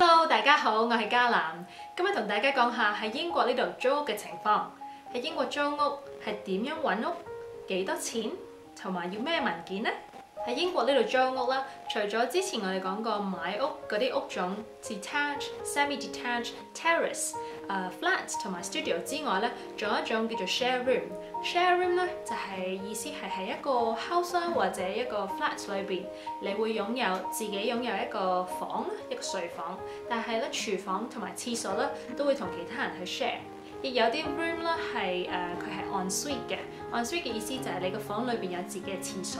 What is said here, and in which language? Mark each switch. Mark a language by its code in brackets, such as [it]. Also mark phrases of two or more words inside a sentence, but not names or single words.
[yue] 大家好，我係嘉南。今日同大家講下喺英國呢度租屋嘅情況。喺英國租屋係點樣揾屋？幾多錢？同埋要咩文件呢？喺英國呢度租屋啦，除咗之前我哋講過買屋嗰啲屋種 [en] detached、semi-detached、terrace、flat [yue] 同埋 studio 之外咧，仲有一種叫做 [en] share room。 share room [yue] 咧就係意思係喺一個 house 啦或者一個 flat 裏邊，你會自己擁有一個房，一個睡房，但係咧廚房同埋廁所咧都會同其他人去 share。亦有啲 room 啦係佢係 [en] en suite [yue] 嘅， [en] en suite [yue] 嘅意思就係你個房裏邊有自己嘅廁所。